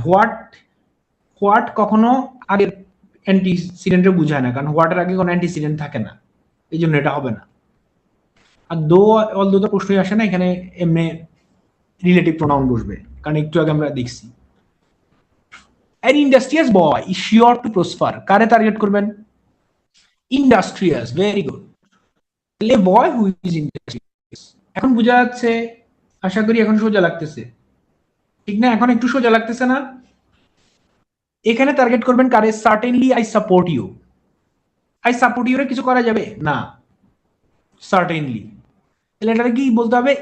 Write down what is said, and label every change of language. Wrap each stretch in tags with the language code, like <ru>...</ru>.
<bn>What, what কখনো আগের অ্যান্টিসিডেন্টে বুঝায় না, কারণ হোয়াটের আগে কোনো অ্যান্টিসিডেন্ট থাকে না, এই জন্য এটা হবে না। আর দো অল দো তো প্রশ্নই আসে না, এখানে এমনি রিলেটিভ প্রোনাউন বসবে, কারণ একটু আগে আমরা দেখছি।</bn> <en>an industrious boy is sure to prosper, কারে target করবেন? Industrious, very good. তাহলে boy who is industrious,</en> <bn>এখন বোঝা যাচ্ছে? আশা করি এখন সোজা লাগতেছে, ঠিক না? এখন একটু সোজা লাগতেছে না? এখানে টার্গেট করবেন কারে?</bn> <en>Certainly I support you.</en> <bn>I support you রে কিছু করা যাবে না, সার্টেনলি। তাহলে এটা কি বলতে হবে?</bn>